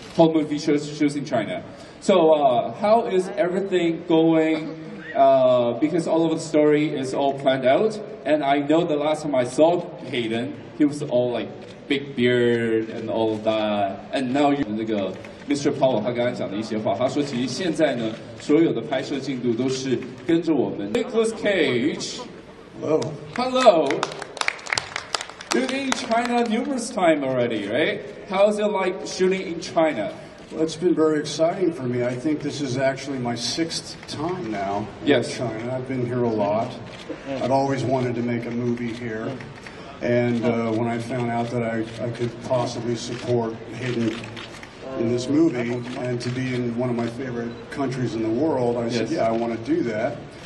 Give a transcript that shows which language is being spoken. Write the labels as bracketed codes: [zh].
[en] Whole movie shoots in China. So how is everything going? Because all of the story is all planned out, and I know the last time I saw Hayden, he was all like big beard and all of that, and now you [zh] 那个 [en] Mr. [zh] Paul 他刚才讲的一些话，他说其实现在呢，所有的拍摄进度都是跟着我们 Nicolas Cage. [en] Hello. You've been in China numerous times already, right? How's it like shooting in China? Well, it's been very exciting for me. I think this is actually my 6th time now in China. I've been here a lot. I'd always wanted to make a movie here. And when I found out that I could possibly support Hayden in this movie and to be in one of my favorite countries in the world, I said, yeah, I want to do that.